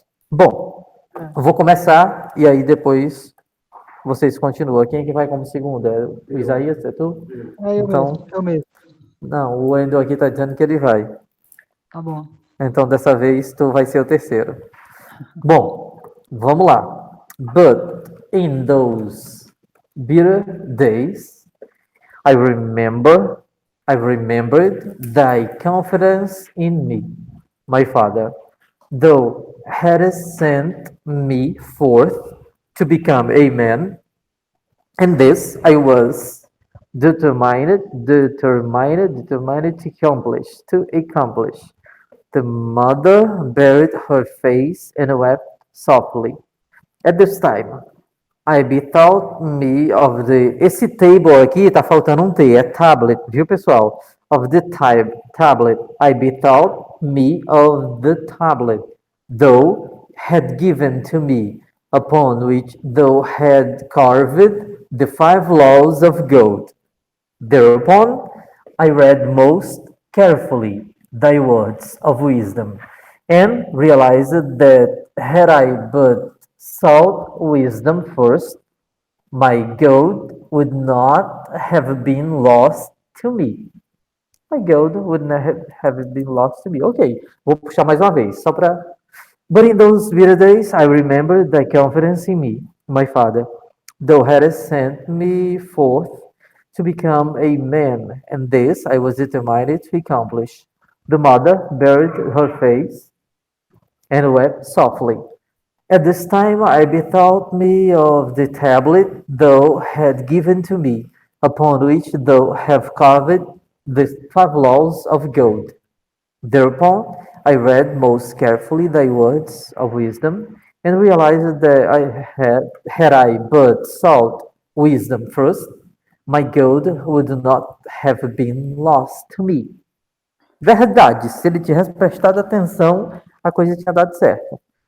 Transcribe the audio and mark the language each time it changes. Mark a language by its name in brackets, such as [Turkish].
[Portuguese] Bom, eu vou começar e aí depois vocês continuam. Quem é que vai como segundo? É o Isaías? É tu? Eu mesmo. Não, o Wendel aqui tá dizendo que ele vai. Tá bom. Então dessa vez tu vai ser o terceiro. Bom, vamos lá. [English] But in those bitter days, I remembered thy confidence in me, my father. Thou hadst sent me forth to become a man, and this I was determined to accomplish. The mother buried her face and wept softly. At this time, I bethought me of the. [Portuguese] Esse table aqui tá faltando um T, é tablet, viu, pessoal? [English] Of the tablet. I bethought me of the tablet thou had given to me, upon which thou had carved the 5 laws of gold. Thereupon I read most carefully thy words of wisdom, and realized that had I but sought wisdom first, my gold would not have been lost to me. My gold would not have been lost to me. [Portuguese] Ok, vou puxar mais uma vez, só para. [English] But in those bitter days, I remembered thy confidence in me, my father. Thou hadst sent me forth to become a man, and this I was determined to accomplish. The mother buried her face and wept softly. At this time I bethought me of the tablet thou had given to me, upon which thou have carved the 5 laws of gold. Thereupon I read most carefully thy words of wisdom, and realized that had I but sought wisdom first, my gold would not have been lost to me. [Portuguese] Verdade, se ele tivesse prestado atenção, a coisa tinha dado certo.